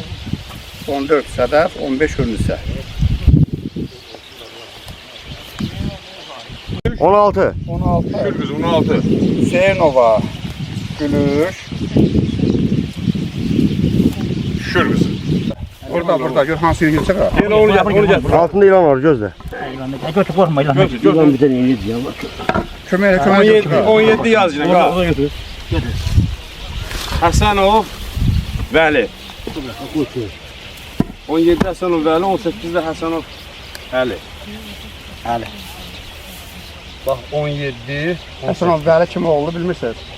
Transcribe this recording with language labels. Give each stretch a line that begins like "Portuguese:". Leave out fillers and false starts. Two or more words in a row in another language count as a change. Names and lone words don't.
Azerbaijani: 14 sədəf, 15 Hürnisə. 16. 16 Kürgüz 16. Hüseynova Gülüş. Kürgüz. Burada gör hansı yeri geçecek ha? Yine onu gətir. Altında ilan var gözlə. Götür korkma ilan.
Turkish: İlan bir tane iyiydi ya.
Azerbaijani: Köməyə 17, 17 yaz yine. Onu götür. Həsənov Vəli. 17 Həsənov Vəli, 18-də Həsənov Əli. Əli. Bax 17. Həsənov Vəli kimi oldu bilmirsiniz?